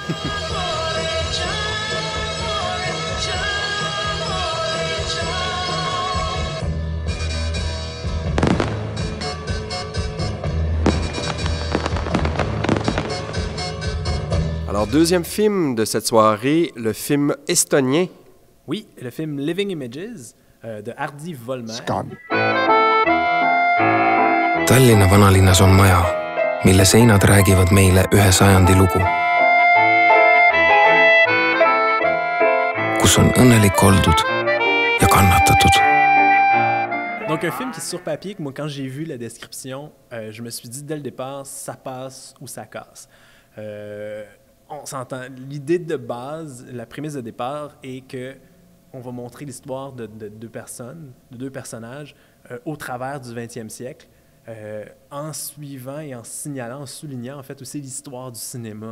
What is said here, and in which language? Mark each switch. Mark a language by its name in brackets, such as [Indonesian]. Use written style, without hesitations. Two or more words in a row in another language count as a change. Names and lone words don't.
[French] Alors, deuxième film de cette soirée, le film estonien. Oui, le film Living Images de Hardy Volmer. [Estonian] Tallinna vanalinnas on maja, mille seinad räägivad meile ühe sajandi lugu. Kus on õnnelik oldud ja kannatatud. [French] Donc, un film qui, sur papier, moi, quand j'ai vu la description, je me suis dit dès le départ, ça passe ou ça casse. On s'entend. L'idée de base, la prémisse de départ est que on va montrer l'histoire de deux personnages au travers du 20e siècle, en suivant et en signalant, en soulignant en fait aussi l'histoire du cinéma.